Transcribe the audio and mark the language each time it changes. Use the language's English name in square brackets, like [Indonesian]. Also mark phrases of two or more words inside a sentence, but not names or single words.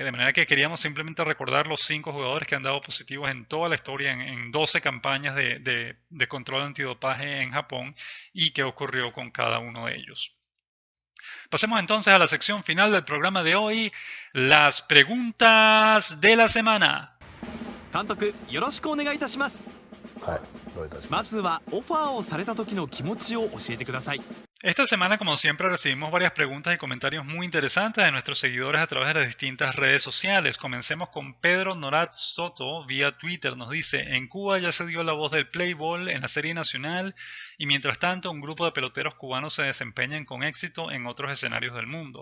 [Spanish] De manera que queríamos simplemente recordar los 5 jugadores que han dado positivos en toda la historia, en 12 campañas de control antidopaje en Japón, y qué ocurrió con cada uno de ellos. Pasemos entonces a la sección final del programa de hoy, las preguntas de la semana. [Japanese] 監督、よろしくお願いいたします。はい、どういたしまます。ずはオファーをされた時の気持ちを教えてください。 [Spanish] Esta semana, como siempre, recibimos varias preguntas y comentarios muy interesantes de nuestros seguidores a través de las distintas redes sociales. Comencemos con Pedro Norat Soto vía Twitter. Nos dice: en Cuba ya se dio la voz del play ball en la serie nacional, y mientras tanto un grupo de peloteros cubanos se desempeñan con éxito en otros escenarios del mundo.